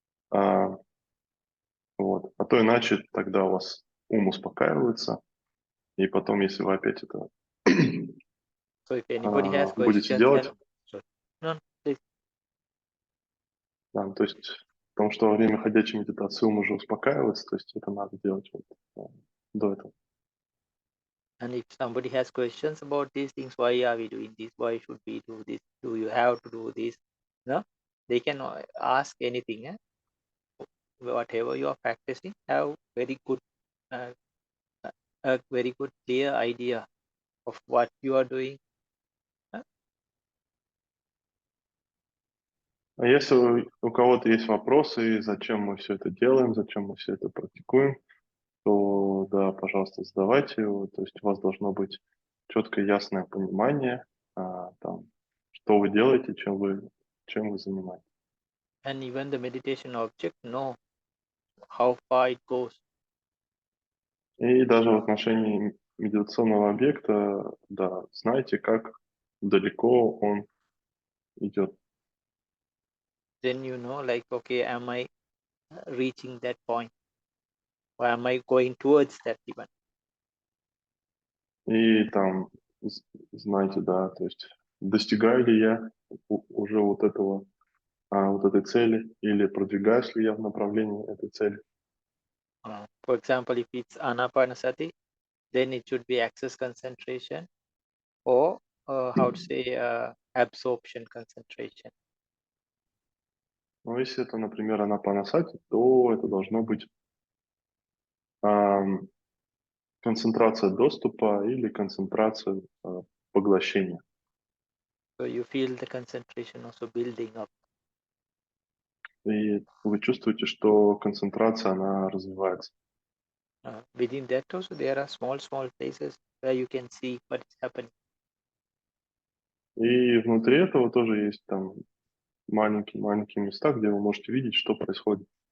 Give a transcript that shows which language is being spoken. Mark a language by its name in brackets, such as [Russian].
[Russian] Вот. А то иначе тогда у вас ум успокаивается, и потом, если вы опять это [English] So if anybody has [Russian] будете [English] questions, [Russian] делать, [English] no, please. [Russian] да, то есть потому что во время ходячей медитации ум уже успокаивается, то есть это надо делать вот до этого. [English] And if somebody has questions about these things, why are we doing this? Why should we do this? Do you have to do this? No, they can ask anything. Whatever you are practicing, have very good, a very good clear idea of what you are doing. [Russian] А если у кого-то есть вопросы, зачем мы все это делаем, зачем мы все это практикуем, то да, пожалуйста, задавайте его. То есть у вас должно быть четкое, ясное понимание, там, что вы делаете, чем вы занимаетесь. [English] And even the meditation object know how far it goes. [Russian] И даже в отношении медитационного объекта, да, знаете, как далеко он идет. [English] Then you know, like, okay, am I reaching that point? Or am I going towards that even? [Russian] И там, знаете, да, то есть достигаю ли я уже вот этой цели, или продвигаюсь ли я в направлении этой цели. [English] For example, if it's anapanasati, then it should be access concentration, or how to say, absorption concentration. [Russian] Но если это, например, анапанасати, то это должно быть концентрация доступа или концентрация поглощения. [English] So you feel the concentration also building up. [Russian] И вы чувствуете, что концентрация, она развивается. [English] Within that also there are small places where you can see what is happening. [Russian] И внутри этого тоже есть там маленькие места, где вы можете видеть, что происходит.